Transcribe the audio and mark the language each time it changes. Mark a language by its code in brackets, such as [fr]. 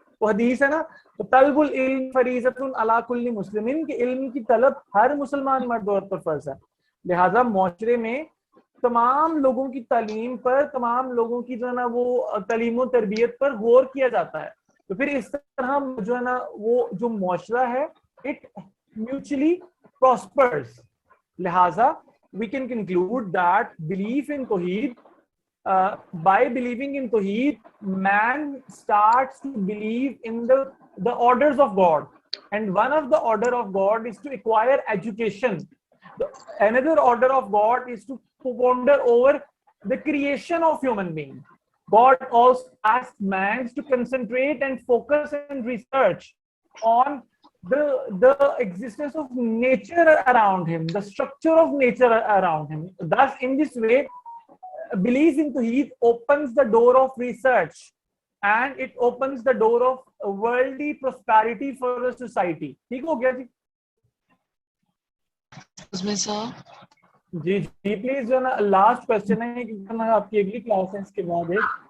[ur] تو حدیث ہے نا, تو [ar] طلب العلم فریضۃ علی کل مسلم, [ur] کہ علم کی طلب ہر مسلمان مرد عورت پر فرض ہے. لہٰذا معاشرے میں تمام لوگوں کی تعلیم پر, تمام لوگوں کی جو ہے نا وہ تعلیم و تربیت پر غور کیا جاتا ہے. تو پھر اس طرح جو ہے نا وہ جو معاشرہ ہے اٹ میوچلی پراسپرز. [en] لہٰذا we can conclude that belief in Tawheed, by believing in Tawheed, man starts to believe in the orders of God, and one of the order of God is to acquire education. Another order of God is to ponder over the creation of human beings. God also asks man to concentrate and focus and research on the existence of nature around him, the structure of nature around him. Thus, in this way, belief in Tawheed opens the door of research, and it opens the door of worldly prosperity for the society. [ur] ٹھیک ہو گیا جی؟ جی جی please جو ہے نا last question ہے کہ آپ کی اگلی کلاس ہے اس کے بعد ایک.